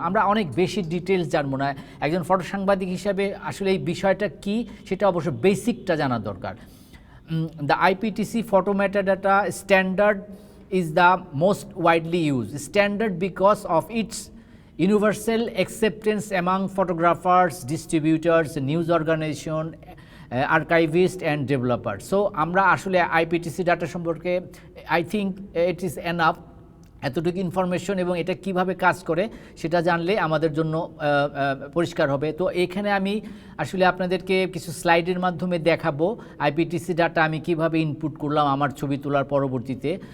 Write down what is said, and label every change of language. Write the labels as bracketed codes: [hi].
[bn] আমরা অনেক বেশি ডিটেলস জানবো না। একজন ফটো সাংবাদিক হিসাবে আসলে এই বিষয়টা কি সেটা অবশ্য বেসিকটা জানা দরকার। [en] The IPTC photo metadata standard is the most widely used standard because of its universal acceptance among photographers, distributors, news organization, archivists and developers. [bn] So আমরা আসলে IPTC ডাটা সম্পর্কে [en] I think it is enough, [bn] এতটুকু information এবং এটা কিভাবে কাজ করে সেটা জানলে আমাদের জন্য পরিষ্কার হবে। তো এখানে আমি আসলে আপনাদেরকে কিছু স্লাইডের মাধ্যমে দেখাবো আইপিটিসি ডাটা আমি কিভাবে ইনপুট করলাম আমার ছবি তোলার পরবর্তীতে।